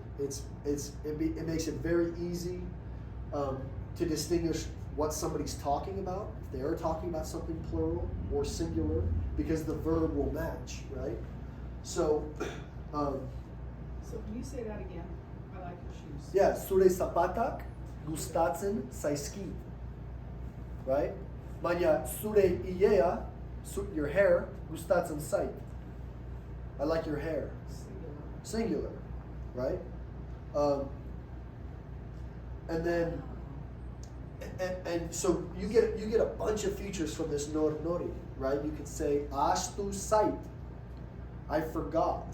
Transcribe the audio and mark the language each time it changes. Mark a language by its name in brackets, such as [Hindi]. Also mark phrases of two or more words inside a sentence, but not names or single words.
[English] It makes it very easy to distinguish what somebody's talking about, if they are talking about something plural or singular, because the verb will match, right? So, So can you say that again? I like your shoes. yeah, [Basque] zure zapatak gustatzen zaizkit, [English] right? [Basque] Baina zure ilea, [English] your hair, [Basque] gustatzen zait. [English] I like your hair. Singular, right? And then, and so you get a bunch of features from this [Basque] nor nori, [English] right? You could say [Basque] ashtu sait, [English] I forgot.